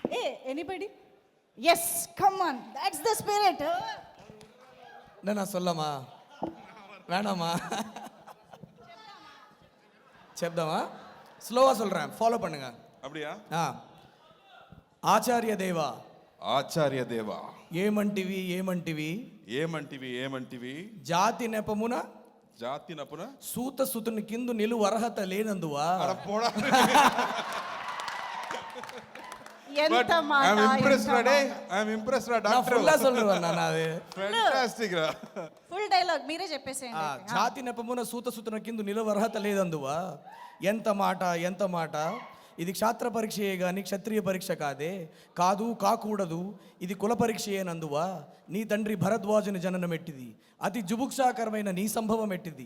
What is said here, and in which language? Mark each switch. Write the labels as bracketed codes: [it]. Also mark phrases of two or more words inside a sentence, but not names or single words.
[en] anybody yes come on that's the spirit. [ta] நான் சொல்லமா வேணாமா చెప్దామా? స్లోవా சொல்றேன், ஃபாலோ பண்ணுங்க. அப்படியா? [te] ఆచార్య దేవా, ఆచార్య దేవా, ఏమంటివి ఏమంటివి ఏమంటివి ఏమంటివి, జాతి నెపమున జాతి నపున సూత సుతుని కిందు నిలువ అర్హత లేనందువా. పోడా. ఎంత మాట, [en] I'm impressed, [te] ఎంత [en] Rade. [te] మాట. [en] I'm impressed, Rade. [ta] நான் ஃபுல்லா சொல்றேன் நான் அது. [en] Fantastic, Ra. full dialogue [te] మీరే చెప్పేసేయండి. జాతి నెపమున సూత సుతుని కిందు నిలువ అర్హత లేదందువా. ఎంత మాట ఎంత మాట. ఇది క్షాత్ర పరీక్షయే గాని క్షత్రియ పరీక్ష కాదే, కాదు కాకూడదు, ఇది కుల పరీక్షయేనందువా. నీ తండ్రి భరద్వాజుని జననం ఎట్టిది, అతి జుభుక్షాకరమైన నీ సంభవం ఎట్టిది.